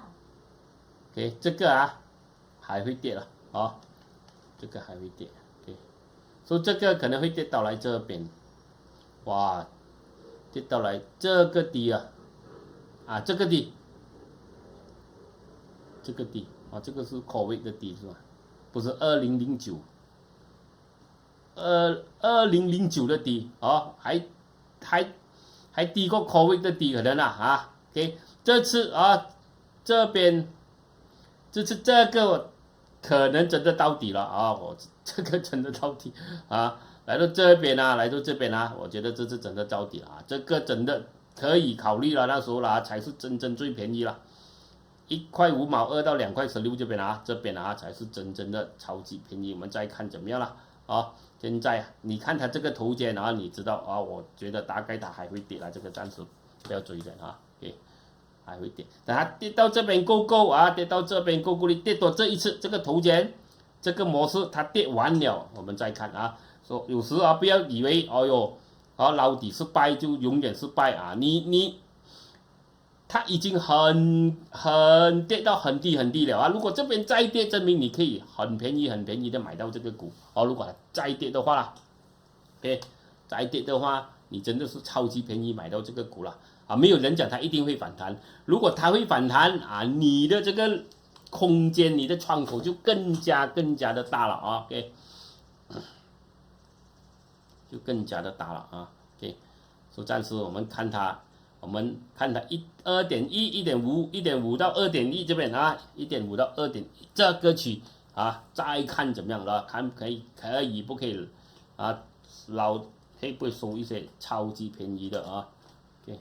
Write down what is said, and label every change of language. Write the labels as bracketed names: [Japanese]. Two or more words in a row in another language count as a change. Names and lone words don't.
[Chinese] OK， 這個還會跌了這個還會跌。所以這個可能會跌到來這邊，哇，跌到來這個底這個底，這個底這個是 COVID 的底是吧？不是2009的底還低過 COVID 的底可能OK， 這次這邊這次這個可能真的到底了我這個真的到底來到這邊我覺得這次真的到底了這個真的可以考慮了，那時候才是真正最便宜了，1塊5毛2到2 塊16這邊才是真正的超級便宜，我們再看怎麼樣了現在你看它這個頭肩你知道我覺得大概它還會跌了，這個暫時不要追的還會跌，等它跌到這邊夠跌到這邊夠力，跌多這一次這個頭肩這個模式它跌完了，我們再看說有時不要以為撈底失敗就永遠失敗它已經很跌到很低很低了如果這邊再跌，證明你可以很便宜的買到這個股如果它再跌的話再跌的話你真的是超級便宜買到這個股了沒有人講它一定會反彈，如果它會反彈你的這個空間你的窗口就更加的大了OK，就更加的大了OK， 所以暫時我們看它2.1 1.5 1.5到 2.1 這邊1.5到 2.1 這個區再看怎麼樣了，看可以不可以會不會收一些超級便宜的OK。